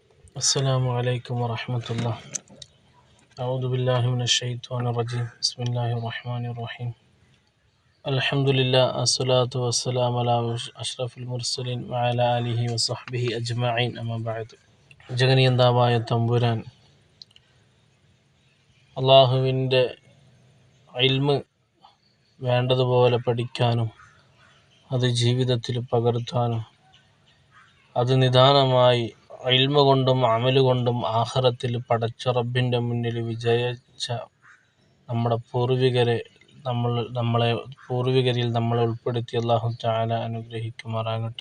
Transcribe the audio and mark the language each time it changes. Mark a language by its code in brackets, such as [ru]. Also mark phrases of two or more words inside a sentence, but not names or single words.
[ar] السلام عليكم ورحمة الله. أعوذ بالله من الشيطان الرجيم. بسم الله الرحمن الرحيم. الحمد لله الصلاة والسلام على أشرف المرسلين وعلى آله وصحبه أجمعين أما بعد. [ml] ജഗനിയന്താവായ തമ്പുരാൻ അള്ളാഹുവിൻ്റെ ഇൽമ് വേണ്ടതുപോലെ പഠിക്കാനും അത് ജീവിതത്തിൽ പകർത്താനും അത് നിദാനമായി ഇൽമ കൊണ്ടും അമല് കൊണ്ടും ആഖിറത്തിൽ പടച്ച റബ്ബിൻ്റെ മുന്നിൽ വിജയിച്ച നമ്മുടെ പൂർവികരിൽ നമ്മളെ ഉൾപ്പെടുത്തി [ar] الله تعالى [ml] അനുഗ്രഹിക്കുമാറാകട്ടെ.